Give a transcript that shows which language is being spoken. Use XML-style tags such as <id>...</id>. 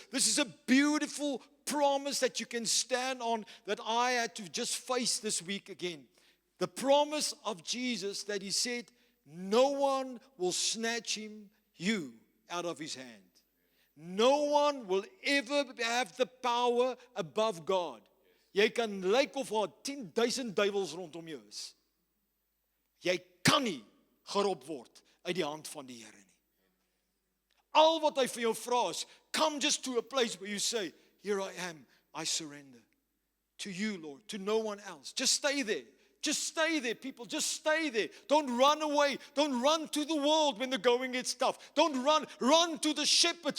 <en>This is a beautiful promise that you can stand on that I had to just face this week again. The promise of Jesus that he said, no one will snatch you out of his hand. No one will ever have the power above God.</en> <af>Jy kan lyk of daar 10,000 duiwels rondom jou is. Jy kan nie gerop word uit die hand van die Here nie. Al wat hy vir jou vra is,</af> <en>come just to a place where you say, here I am, I surrender to you, Lord, to no one else. Just stay there. Just stay there, people. Just stay there. Don't run away. Don't run to the world when the going gets tough. Don't run. Run to the shepherd.</en>